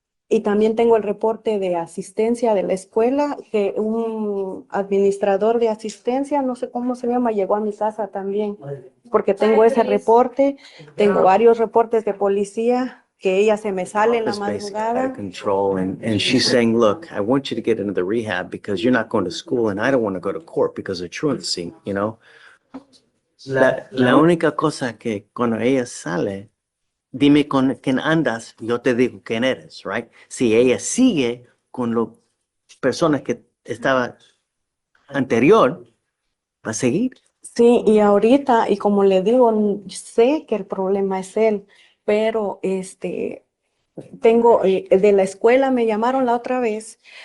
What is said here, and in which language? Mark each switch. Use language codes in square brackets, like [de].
[es] Y también tengo el reporte de asistencia de la escuela, que un administrador de asistencia, no sé cómo se llama, llegó a mi casa también, porque tengo ese reporte, tengo varios reportes de policía, que ella se me sale en la [en] It's basically out of [es] madrugada. [en] control. And she's saying, look, I want you to get into the rehab because you're not going to school and I don't want to go to court because of truancy, you know? [es] La única cosa que cuando ella sale, dime con quién andas, yo te digo quién eres, right? Si ella sigue con las personas que estaba anterior, va a seguir. Sí, y ahorita, y como le digo, sé que el problema es él, pero tengo, de la escuela me llamaron la otra vez